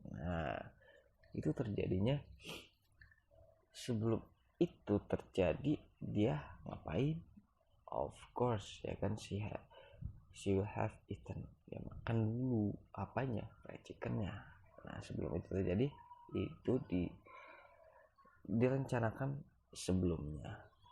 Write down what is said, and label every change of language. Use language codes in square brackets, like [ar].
[id] Nah, itu terjadinya sebelum itu terjadi dia ngapain? [en] Of course, [id] ya kan, [en] she will have eaten. [id] Dia makan dulu apanya? Fried chickennya. Nah, sebelum itu terjadi, itu direncanakan sebelumnya.